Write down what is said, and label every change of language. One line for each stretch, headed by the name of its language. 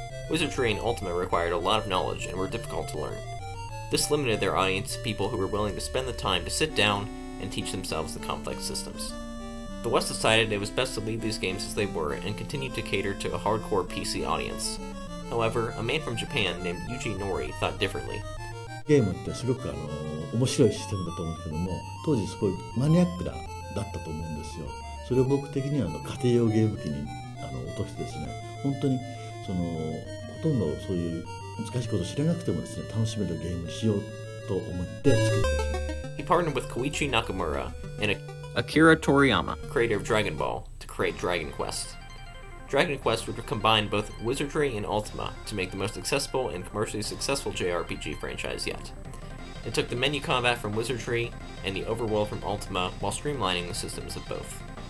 English: Wizardry and Ultima required a lot of knowledge and were difficult to learn. This limited their audience to people who were willing to spend the time to sit down and teach themselves the complex systems. The West decided it was best to leave these games as they were and continued to cater to a hardcore PC audience. However, a man from Japan named Yuji Nori thought differently.
Japanese: ゲームってすごく面白いシステムだと思うんだけども、当時すごいマニアックだったと思うんですよ。それを僕的には家庭用ゲーム機に落としてですね、本当にほとんどそういう難しいことを知らなくてもですね、楽しめるゲームにしようと思って作ってですね。
English: He partnered with Koichi Nakamura and Akira Toriyama, creator of Dragon Ball, to create Dragon Quest. Dragon Quest would combine both Wizardry and Ultima to make the most accessible and commercially successful JRPG franchise yet. It took the menu combat from Wizardry and the overworld from Ultima while streamlining the systems of both.